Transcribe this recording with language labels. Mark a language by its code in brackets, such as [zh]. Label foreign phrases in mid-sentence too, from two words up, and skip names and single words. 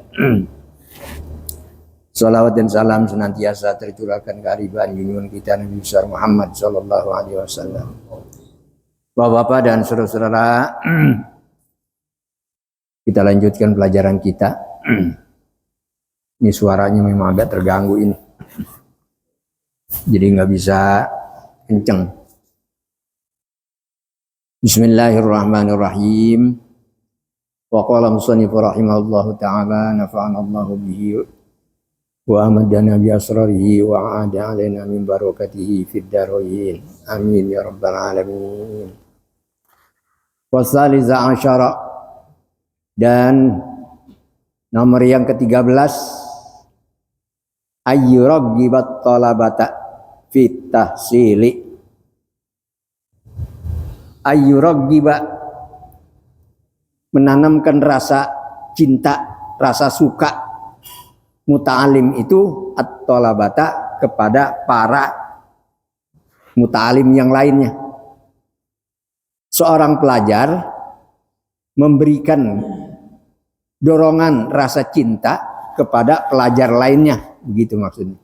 [id] Salawat dan salam senantiasa tercurahkan kehadiran junjungan kita Nabi besar Muhammad [ar] صلى الله عليه وسلم. [id] Bapak-bapak dan saudara-saudara, kita lanjutkan pelajaran kita. Ini suaranya memang agak terganggu ini, jadi nggak bisa kenceng. [ar] بسم الله الرحمن الرحيم. وقال المصنف رحمه الله تعالى نفعنا الله به وأمدنا بأسراره وأعاد علينا من بركاته في الدارين. آمين يا رب العالمين. والثالث عشر, [id] dan nomor yang ke-13, [ar] أن يرغب الطلبة في التحصيل. Ayyuraggiba, [id] menanamkan rasa cinta, rasa suka muta'alim itu at-talabata kepada para muta'alim yang lainnya. Seorang pelajar memberikan dorongan rasa cinta kepada pelajar lainnya, begitu maksudnya.